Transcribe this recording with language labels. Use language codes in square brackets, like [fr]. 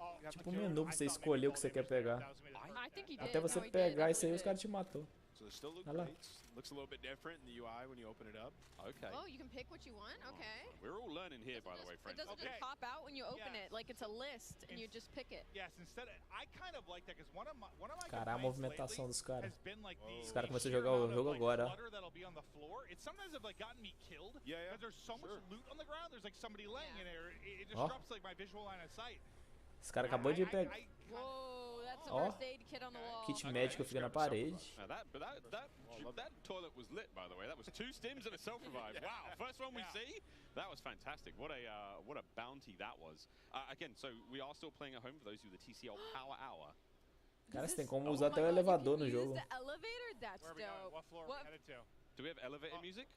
[pt] Tipo um menu pra você escolher o que você quer pegar. Até você pegar isso aí, os caras te matou. Olha lá. [en] Looks a little bit different in the UI when you open it up. Okay. Oh, you can pick what you want? Okay. We're all learning here, by the way, friends. It doesn't just pop out when you open it, like it's a list and you just pick it. Yes, instead, I kind of like that because one of my [pt] Cara, a movimentação dos caras. Os caras começam a jogar o jogo agora. [en] It sometimes have like gotten me killed. Yeah. Because there's so much loot on the ground. There's like somebody laying in there. It disrupts like my visual line of sight. [pt] Esse cara acabou de pegar. [en] Whoa, that's a [pt] Ó, [en] first aid kit on the wall. [pt] kit médico fica na parede. [en] That toilet was lit, by the way. That was 2 stims and a self-revive. Wow, first one we see. That was fantastic. What a bounty that was. Again, so we are still playing at home for those who the TCL Power Hour. [pt] Cara, você tem como usar até o elevador no jogo. [en] The elevator? That's dope. What floor are we headed to? Do we have elevator music?